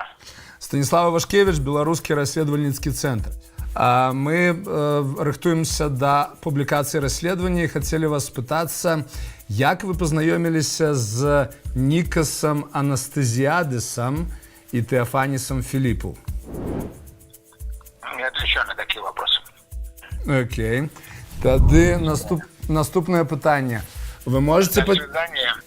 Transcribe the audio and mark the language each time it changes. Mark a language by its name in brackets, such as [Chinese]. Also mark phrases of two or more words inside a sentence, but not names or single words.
[Belarusian] Станислав Вашкевич, беларускі расследавальніцкі цэнтр. Мы рыхтуемся да публікацыі расследавання і хацелі вас спытацца, як вы пазнаёміліся з Нікасам Анастазіадысам і Теофанисом Филиппу? [Russian] Я отвечаю на такие вопросы. Окей. [Belarusian] Тады наступнае пытанне. [Russian] Вы можете... До свидания.